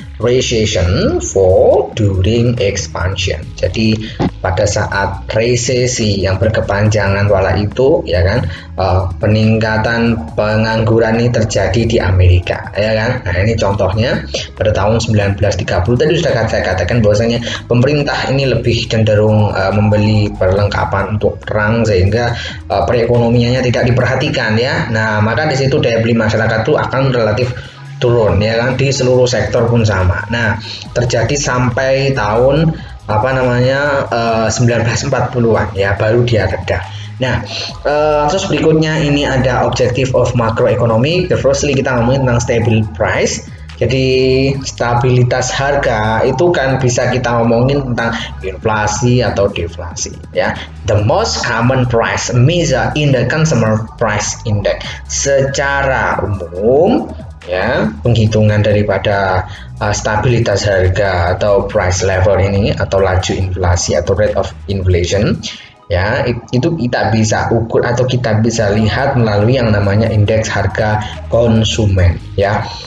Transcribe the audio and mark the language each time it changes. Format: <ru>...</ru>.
<en>recession fall during expansion.</en> <id>Jadi pada saat resesi yang berkepanjangan wala itu ya kan, peningkatan pengangguran ini terjadi di Amerika ya kan. Nah ini contohnya pada tahun 1930 tadi sudah saya katakan bahwasanya pemerintah ini lebih cenderung membeli perlengkapan untuk perang sehingga perekonomiannya tidak diperhatikan ya. Nah maka di situ daya beli masyarakat itu akan relatif turun ya kan, di seluruh sektor pun sama. Nah terjadi sampai tahun 1940-an ya baru dia reda. Nah terus berikutnya ini ada</id> <en>objective of macroeconomic.</en> <id>Firstly kita ngomongin tentang stable price. Jadi stabilitas harga itu kan bisa kita ngomongin tentang inflasi atau deflasi ya.</id> <en>The most common price measure in the consumer price index.</en> <id>Secara umum ya, penghitungan daripada stabilitas harga atau price level ini atau laju inflasi atau rate of inflation ya, itu kita bisa ukur atau kita bisa lihat melalui yang namanya indeks harga konsumen ya.</id>